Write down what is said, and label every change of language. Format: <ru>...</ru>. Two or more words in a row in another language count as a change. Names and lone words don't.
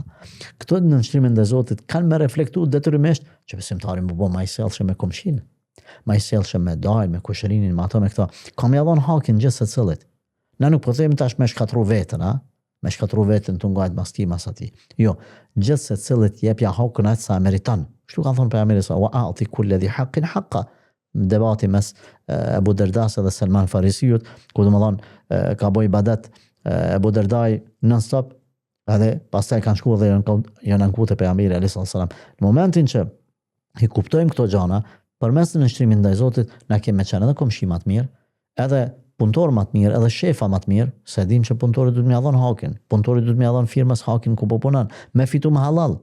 <sq>Këto nënshtrime ndaj Zotit kanë me reflektuar detyrimisht që besimtari më bë më I sjellshëm me komshin, më I sjellshëm me dajën, me kushërinin, me ato me këto. Kam ia dhënë hakin gjithë secilit. Na nuk po themi tash me shkatru veten, a? Me shkatru veten të ngajt mas ti mas atij. Jo, gjithë secilit jepja hakun atë sa meriton. Kështu ka thënë pejgamberi sa</sq> <ar>وأعط كل ذي حق حقه.</ar> <sq>Debati mes Abu Derdas dhe Salman Farisiut, ku domethënë ka bëj ibadet Abu Derdai non-stop, edhe pastaj kanë shkuar dhe janë ankuar te pejgamberi</sq> <ar>عليه السلام.</ar> <sq>Në momentin që I kuptojmë këto gjëra, përmes të nështrimit ndaj Zotit, na kemë qenë edhe komshi më të mirë, edhe punëtor më të mirë, edhe shefa më të mirë, se dim që punëtori duhet më ia dhon hakin, punëtori duhet më ia dhon firmës hakin ku po punon, me fitu më halal.</sq>